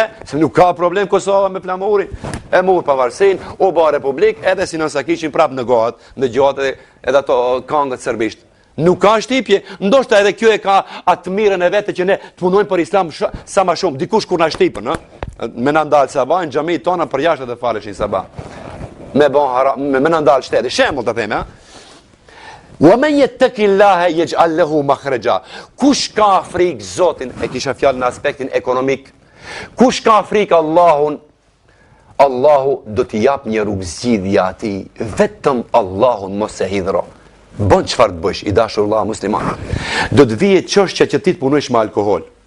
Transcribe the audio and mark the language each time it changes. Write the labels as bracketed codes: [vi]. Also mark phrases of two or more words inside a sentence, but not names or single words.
[sq] Se nuk ka problem Kosova me flamurin. E mor pavarësinë, u bë republik, edhe si nësa kishin prap në gohat, në gjatë edhe ato këngët serbisht. Nuk ka shtypje, ndoshta edhe kjo e ka atë mirën e vetë që ne të punojmë për Islam sa më shumë. Dikush kur na shtypën, me na ndal sabah në xhami tona për jashtë të faleshin sabah. Me bon haram, me në ndalë shteti. Shembull të theme, [ar] ومن يتق الله يجعل له مخرجا. [sq] Kush ka frikë Zotin, e kisha fjalë në aspektin ekonomik. Kush ka frikë Allahun, Allahu do t'i jap një rrugëzgjidhje atij. Vetëm Allahun mos e hidhro. Bën çfarë të bësh, i dashur vëlla musliman. Do të vijë çështja që ti të punojsh me alkool.